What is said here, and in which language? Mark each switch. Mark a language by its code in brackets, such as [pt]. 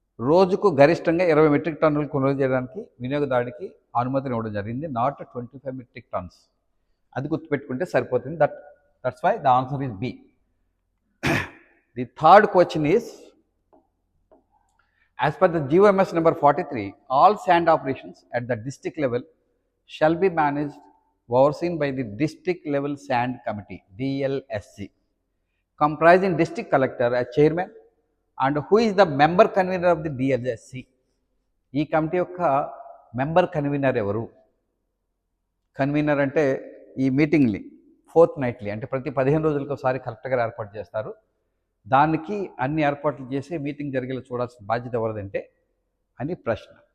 [te] రోజుకు గరిష్టంగా 20 మెట్రిక్ టన్నులు కొనుగోలు చేయడానికి వినియోగదారుడికి అనుమతిని ఇవ్వడం జరిగింది, [en] Not 25 metric tons. [te] అది గుర్తుపెట్టుకుంటే సరిపోతుంది. [en] That's why the answer is B. The third question is, as per the GOMS number 43, all sand operations at the district level shall be managed overseen by the district level sand committee DLSC, comprising district collector as chairman and who is the member convener of the DLSC. [te] ఈ committee యొక్క member convener ఎవరు? Convener అంటే ఈ మీటింగ్ని fourth nightly, అంటే ప్రతి 15 రోజులకు ఒకసారి collector గారు ఏర్పాటు చేస్తారు. దానికి అన్ని ఏర్పాట్లు చేసి మీటింగ్ జరిగేలా చూడాల్సిన బాధ్యత ఎవరిదంటే అని ప్రశ్న.